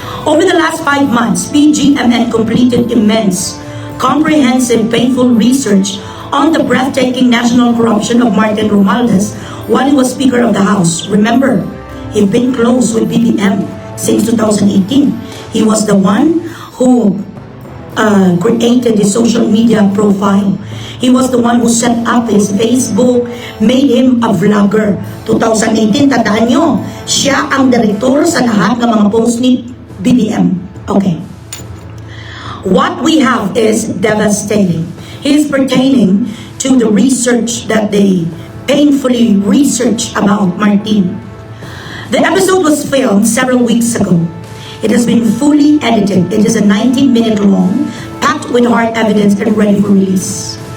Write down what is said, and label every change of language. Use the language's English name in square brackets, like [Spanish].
[English] Over the last 5 months, PGMN completed immense, comprehensive, painful research on the breathtaking national corruption of Martin Romualdez while he was Speaker of the House. Remember, he'd been close with BBM since 2018. He was the one who created his social media profile. He was the one who set up his Facebook, made him a vlogger. [Filipino] 2018, tandaan nyo, siya ang direktor sa lahat ng mga post ni BBM. [English] Okay. What we have is devastating. It is pertaining to the research that they painfully researched about Martin. The episode was filmed several weeks ago. It has been fully edited. It is a 19-minute long, packed with hard evidence and ready for release.